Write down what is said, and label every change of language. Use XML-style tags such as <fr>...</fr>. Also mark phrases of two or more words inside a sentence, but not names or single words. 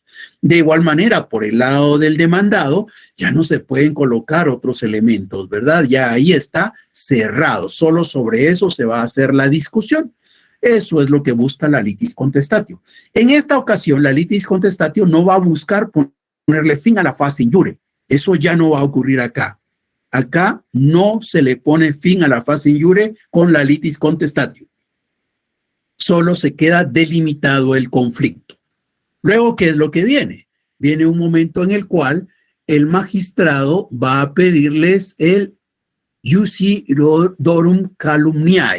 <es>De igual manera, por el lado del demandado, ya no se pueden colocar otros elementos, ¿verdad? Ya ahí está cerrado, solo sobre eso se va a hacer la discusión. Eso es lo que busca la</es> <la>litis contestatio.</la> <es>En esta ocasión, la</es> <la>litis contestatio</la> <es>no va a buscar ponerle fin a la fase</es> <la>in iure.</la> <es>Eso ya no va a ocurrir acá. Acá no se le pone fin a la fase</es> <la>in iure</la> <es>con la</es> <la>litis contestatio.</la> <es>Solo se queda delimitado el conflicto. Luego, ¿qué es lo que viene? Viene un momento en el cual el magistrado va a pedirles el</es> <la>iusidorum calumniae.</la>